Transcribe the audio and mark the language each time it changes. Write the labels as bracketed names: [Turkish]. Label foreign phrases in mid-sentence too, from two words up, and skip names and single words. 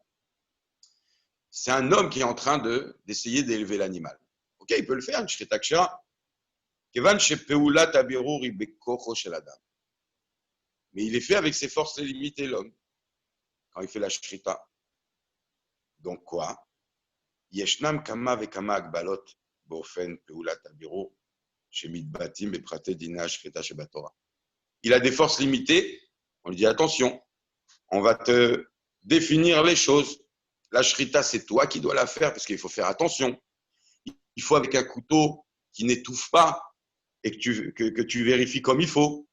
[French] C'est un homme qui est en train d'essayer d'élever l'animal. Ok, il peut le faire, une [Hebrew] שחיטה כשרה. [French] Mais il est fait avec ses forces limitées, l'homme, quand il fait la shrita. Donc quoi? [Hebrew] ישנם כמה וכמה הגבלות באופן פעולת הבירור שמתבטאים בפרטי דיני השחיטה שבתורה. [French] Il a des forces limitées, on lui dit attention, on va te définir les choses. La shrita, c'est toi qui dois la faire parce qu'il faut faire attention. Il faut avec un couteau qui n'étouffe pas et que tu vérifies comme il faut.